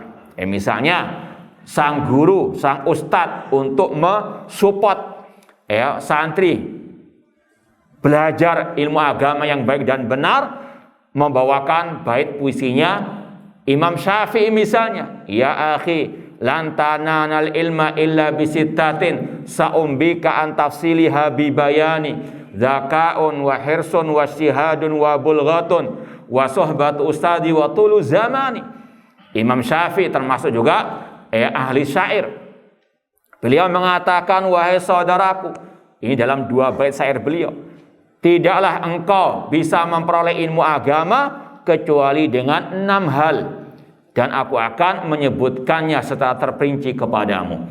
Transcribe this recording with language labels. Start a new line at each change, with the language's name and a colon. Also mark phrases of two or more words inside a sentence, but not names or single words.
Indonesian: Misalnya sang guru, sang ustadz untuk mensupport, ya, santri belajar ilmu agama yang baik dan benar, membawakan bait puisinya Imam Syafi'i misalnya,
Arabic: يا أخي لن تنال العلم إلا بستة سأنبيك عن تفصيلها ببيان ذكاء وحرص واجتهاد وبلغة وصحبة أستاذ وطول زمان.
Indonesian: Imam Syafi'i termasuk juga ahli syair. Beliau mengatakan, wahai saudaraku, ini dalam dua bait syair beliau, tidaklah engkau bisa memperoleh ilmu agama kecuali dengan 6 hal, dan aku akan menyebutkannya secara terperinci kepadamu.